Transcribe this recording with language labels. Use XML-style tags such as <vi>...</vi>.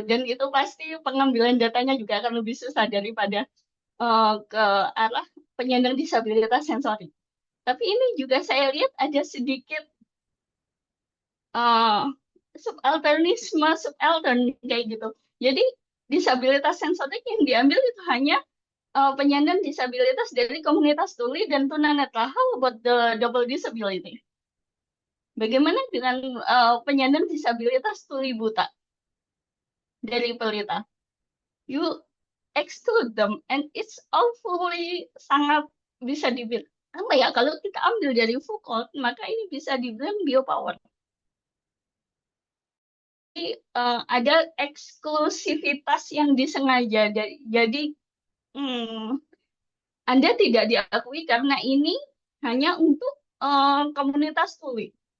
<id>Dan itu pasti pengambilan datanya juga akan lebih susah daripada ke arah penyandang disabilitas sensorik. Tapi ini juga saya lihat ada sedikit subaltern kayak gitu. Jadi disabilitas sensorik yang diambil itu hanya penyandang disabilitas dari komunitas tuli dan tunanetra.</id> <en>How about the double disability?</en> <id>Bagaimana dengan penyandang disabilitas tuli buta dari pelita?</id> <en>You exclude them and it's awfully</en> <id>sangat bisa dibilang apa ya, kalau kita ambil dari Foucault maka ini bisa dibilang biopower. Ada eksklusivitas yang disengaja. Jadi Anda tidak diakui karena ini hanya untuk komunitas tuli.</id>